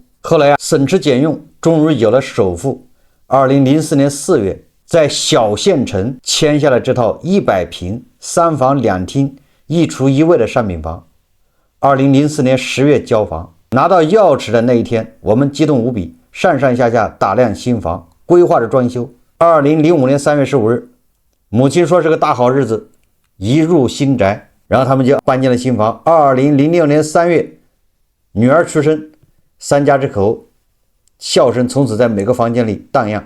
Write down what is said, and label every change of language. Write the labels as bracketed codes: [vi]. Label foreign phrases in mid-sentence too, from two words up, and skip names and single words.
[zh] 後來省吃俭用，終於有了首付。2004年4月，在小縣城簽下了這套100平3房 2廳1廚1衛的商品房。2004年10月交房，拿到鑰匙的那一天，我們激動無比，上上下下打量新房，規劃着裝修。2005年3月15日，母親說是個大好日子，一入新宅，然後他們就搬進了新房。2006年3月，女兒出生，3家之口笑聲從此在每個房間裡蕩漾。